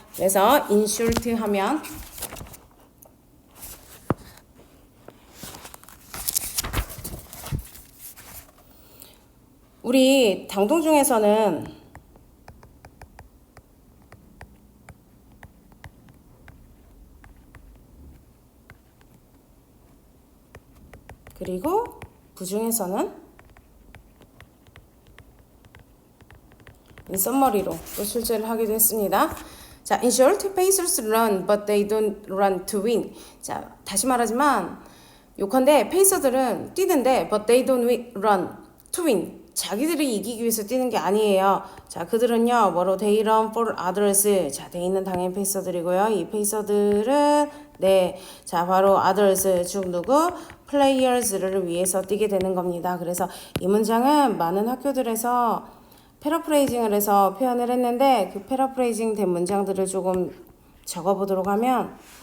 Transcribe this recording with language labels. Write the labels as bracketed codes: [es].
[ko] 그래서 [en] in short [ko] 하면 우리 당동 중에서는 그리고 부 중에서는 썸머리로 또 출제를 하기도 했습니다. [en] 자, in short, Pacers run, but they don't run to win. [ko] 자, 다시 말하지만 요컨대 페이서들은 뛰는데 [en] but they don't run to win. [ko] 자기들이 이기기 위해서 뛰는 게 아니에요. 자, 그들은요, 뭐로 [en] they run for others. [ko] 자, they는 당연히 페이서들이고요. 이 페이서들은 네, 자, 바로 others 즉 누구? players를 위해서 뛰게 되는 겁니다. 그래서 이 문장은 많은 학교들에서 패러프레이징을 해서 표현을 했는데 그 패러프레이징 된 문장들을 조금 적어보도록 하면